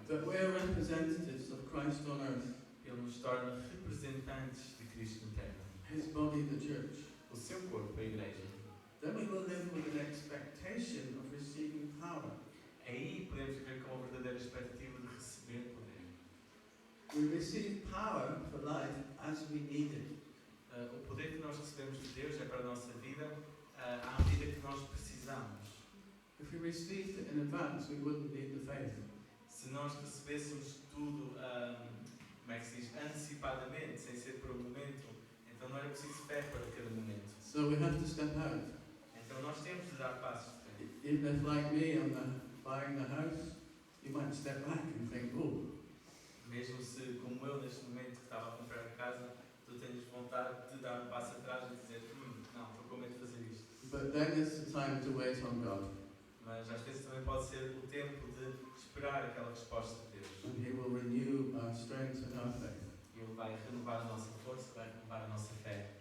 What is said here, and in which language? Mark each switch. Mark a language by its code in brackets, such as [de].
[en] That we're representatives of Christ on earth, [pt] Ele nos torna representantes de Cristo na terra, [en] His body, the church. [pt] o seu corpo, a igreja. [en] Then we will live with an expectation of receiving power. [pt] Aí podemos viver com uma verdadeira expectativa de receber poder. [en] We receive power for life as we need it. [pt] O poder que nós recebemos de Deus é para a nossa vida à medida que nós precisamos. [en] If we received it in advance, we wouldn't need the faith. [pt] Se nós recebêssemos tudo, como é que se diz, antecipadamente, sem ser por um momento, então não era preciso fé para cada momento. [en] So we have to step out. [pt] Então nós temos de dar passos de fé. [en] Even if, like me, I'm buying the house, you might step back and think, oh, [pt] Mesmo se, como eu, neste momento que estava a comprar a casa, tu tens vontade de dar um passo atrás e dizer, não, estou com medo de fazer isto. [en] but then it's the time to wait on God. [pt] Mas às vezes também pode ser o tempo de esperar aquela resposta de Deus. [en] And He will renew our strength and our faith. [pt] E Ele vai renovar a nossa força, vai renovar a nossa fé.